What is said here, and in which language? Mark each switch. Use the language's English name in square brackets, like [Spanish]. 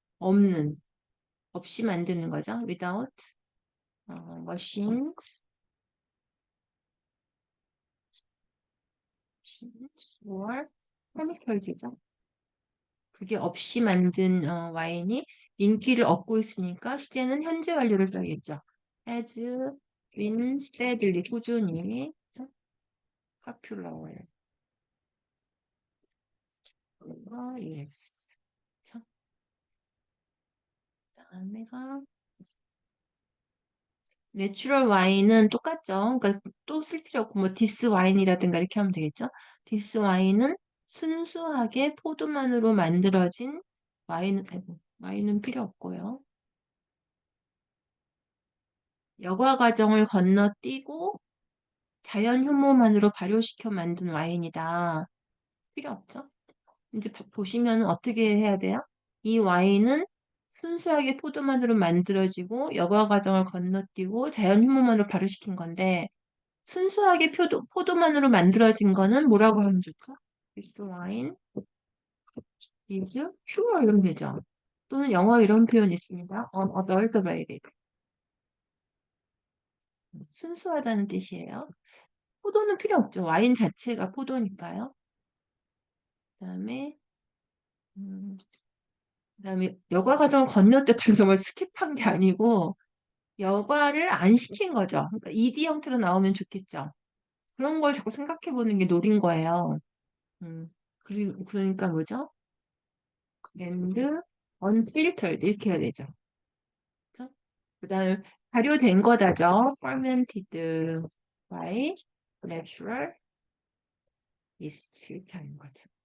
[Korean] 없는, 없이 만드는 거죠. [English] without machines, or chemicals [Korean] 이죠. 그게 없이 만든 와인이 인기를 얻고 있으니까 시제는 현재 완료를 써야겠죠. [English] has been steadily [Korean] 꾸준히 그래서 [English] popular. yes. [Korean] 자, 다음에가 내추럴 와인은 똑같죠. 그러니까 또 쓸 필요 없고 뭐 디스 와인이라든가 이렇게 하면 되겠죠. 디스 와인은 순수하게 포도만으로 만들어진 아이고, 와인은 필요 없고요. 여과 과정을 건너뛰고 자연 효모만으로 발효시켜 만든 와인이다. 필요 없죠? 이제 보시면 어떻게 해야 돼요? 이 와인은 순수하게 포도만으로 만들어지고 여과 과정을 건너뛰고 자연 효모만으로 발효시킨 건데 순수하게 포도만으로 만들어진 거는 뭐라고 하면 좋을까? [English] This wine is pure [Korean] 이러면 되죠. 또는 영어 이런 표현이 있습니다. [English] unadulterated. [Korean] 순수하다는 뜻이에요. 포도는 필요 없죠. 와인 자체가 포도니까요. 그다음에 그다음에 여과 과정을 건너뛰었다는 정말 스킵한 게 아니고 여과를 안 시킨 거죠. 그러니까 ED 형태로 나오면 좋겠죠. 그런 걸 자꾸 생각해 보는 게 노린 거예요. 그리고 그러니까 뭐죠? [English] and unfiltered [Korean] 이렇게 해야 되죠. 그죠? 그다음에 발효된 거다죠. [English] fermented by natural yeast [Korean] 이렇게 하는 거죠.